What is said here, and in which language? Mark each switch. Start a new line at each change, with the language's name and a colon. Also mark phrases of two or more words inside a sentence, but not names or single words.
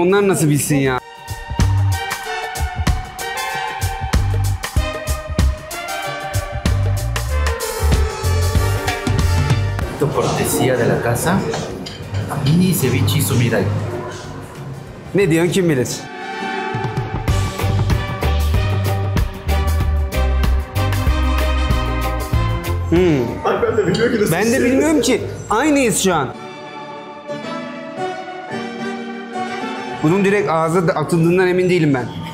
Turkish: Onlar nasıl bilsin ya?
Spanish: Cortesía de la casa, mini ceviche sumirai.
Turkish: Ne diyorsun kim bilir? Ben de bilmiyorum ki. Aynıyız şu an. Bunun direkt ağza atıldığından emin değilim ben.